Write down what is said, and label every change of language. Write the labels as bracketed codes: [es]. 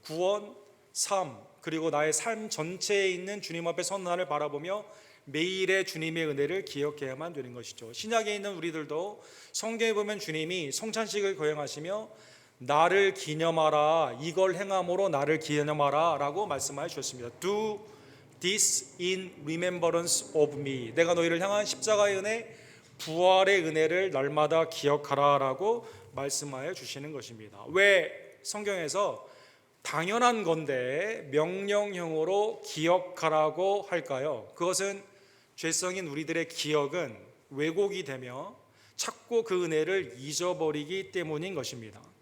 [ko] 구원, 삶, 그리고 나의 삶 전체에 있는 주님 앞에 선 하나를 바라보며 매일의 주님의 은혜를 기억해야만 되는 것이죠. 신약에 있는 우리들도 성경에 보면 주님이 성찬식을 거행하시며 나를 기념하라, 이걸 행함으로 나를 기념하라 라고 말씀하여 주셨습니다. [en] Do this in remembrance of me. [ko] 내가 너희를 향한 십자가의 은혜, 부활의 은혜를 날마다 기억하라 라고 말씀하여 주시는 것입니다. 왜 성경에서 당연한 건데 명령형으로 기억하라고 할까요? 그것은 죄성인 우리들의 기억은 왜곡이 되며 자꾸 그 은혜를 잊어버리기 때문인 것입니다.